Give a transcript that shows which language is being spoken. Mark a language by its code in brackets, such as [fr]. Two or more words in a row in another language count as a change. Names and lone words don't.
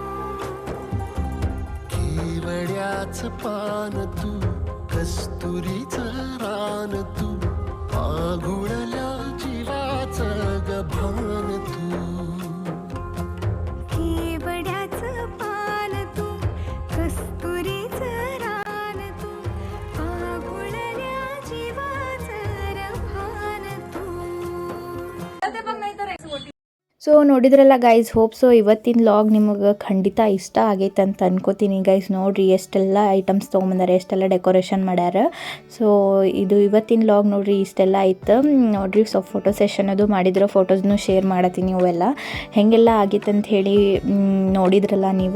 [mr] केवड्याचं पान तू कस्तुरीचं रान तू पाघुळल्या जीवाचं गभान तू केवड्याचं पान तू कस्तुरीचं रान तू आगुळल्या जीवाचं रभान तू. ते बघ नाही तर [kn] ಸೊ ನೋಡಿದ್ರಲ್ಲ ಗೈಸ್, [en] hope so [kn] ಇವತ್ತಿನ ಲಾಗ್ ನಿಮಗೆ ಖಂಡಿತ ಇಷ್ಟ ಆಗೈತೆ ಅಂತ ಅನ್ಕೋತೀನಿ ಗೈಸ್. ನೋಡಿರಿ ಎಷ್ಟೆಲ್ಲ ಐಟಮ್ಸ್ ತೊಗೊಂಬಂದಾರೆ, ಎಷ್ಟೆಲ್ಲ ಡೆಕೋರೇಷನ್ ಮಾಡ್ಯಾರ. ಸೊ ಇದು ಇವತ್ತಿನ ಲಾಗ್ ನೋಡಿರಿ ಇಷ್ಟೆಲ್ಲ ಆಯ್ತು ನೋಡಿರಿ. ಸೊ [en] photo session [kn] ಅದು ಮಾಡಿದ್ರು, ಫೋಟೋಸ್ನು ಶೇರ್ ಮಾಡತ್ತೀನಿ. ಅವೆಲ್ಲ ಹೆಂಗೆಲ್ಲ ಆಗೈತೆ ಅಂತ ಹೇಳಿ ನೋಡಿದ್ರಲ್ಲ ನೀವು.